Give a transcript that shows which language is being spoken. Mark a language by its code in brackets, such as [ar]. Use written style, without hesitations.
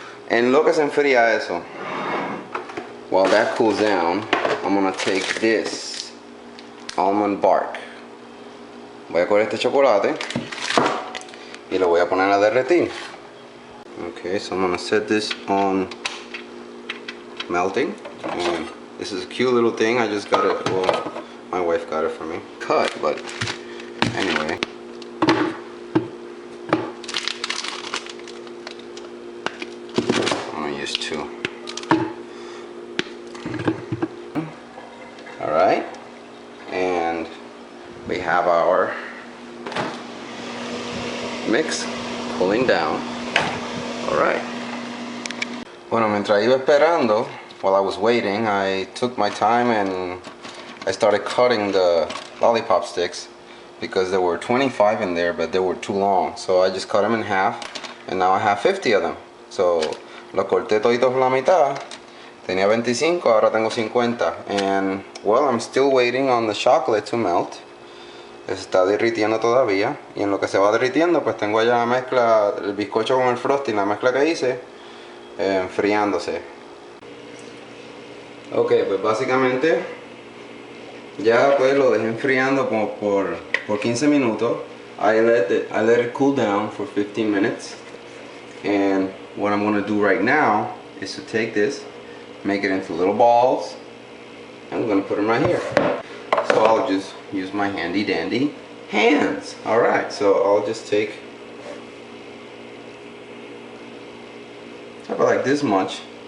[es] En lo que se enfría eso, [en] while that cools down, I'm gonna take this almond bark. [es] Voy a coger este chocolate y lo voy a poner a derretir. [en] Okay, so I'm gonna set this on melting. And this is a cute little thing. I just got it. Well, my wife got it for me. Cut, but anyway. Two. Alright, and we have our mix cooling down. Alright. [es] Bueno, mientras iba esperando, [en] while I was waiting, I took my time and I started cutting the lollipop sticks because there were 25 in there, but they were too long. So I just cut them in half, and now I have 50 of them. So [es] lo corté todito por la mitad. Tenía 25, ahora tengo 50. [en] And well, I'm still waiting on the chocolate to melt. [es] Se está derritiendo todavía. Y en lo que se va derritiendo, pues tengo ya la mezcla, el bizcocho con el frosting, la mezcla que hice, enfriándose. Ok, pues básicamente ya pues lo dejé enfriando como por 15 minutos. [en] I let it cool down for 15 minutes. And what I'm going to do right now is to take this, make it into little balls, and I'm going to put them right here. So I'll just use my handy dandy hands. Alright, so I'll just take about like this much.